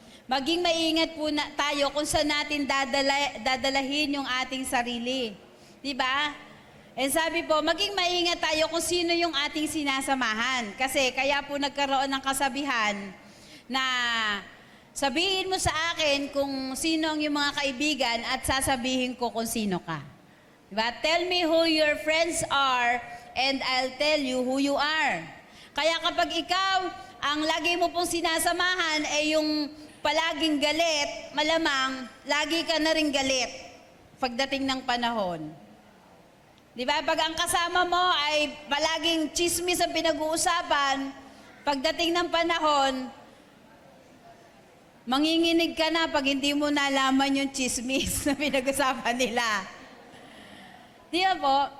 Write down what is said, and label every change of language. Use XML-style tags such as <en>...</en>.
<tl>Maging maingat po tayo kung saan natin dadalahin yung ating sarili. Di ba? And sabi po, maging maingat tayo kung sino yung ating sinasamahan. Kasi kaya po nagkaroon ng kasabihan na sabihin mo sa akin kung sino ang yung mga kaibigan at sasabihin ko kung sino ka. Diba?</tl> <en>Tell me who your friends are and I'll tell you who you are.</en> <tl>Kaya kapag ikaw, ang lagi mo pong sinasamahan ay yung palaging galit, malamang lagi ka na rin galit pagdating ng panahon. Di ba? Pag ang kasama mo ay palaging chismis ang pinag-uusapan, pagdating ng panahon, manginginig ka na pag hindi mo nalaman yung chismis na pinag-usapan nila. Di ba po?</tl>